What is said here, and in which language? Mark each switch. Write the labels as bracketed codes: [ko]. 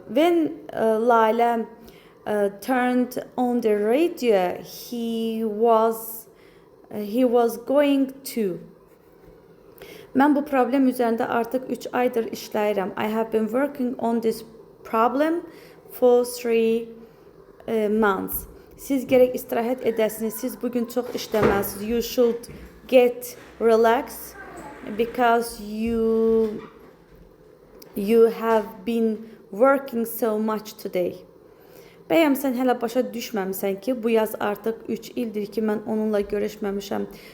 [en] When Lalə turned on the radio, he was going to. [az] Mən bu problem üzərində artıq 3 aydır işləyirəm. [en] I have been working on this problem for 3 months. [az] Siz gərək istirahət edəsiniz. Siz bugün çox işləməlisiniz. [en] You should get relaxed because you have been working so much today. [az] Bəyəm sən hələ başa düşməmisən ki, bu yaz artıq 3 ildir ki, mən onunla görüşməmişəm.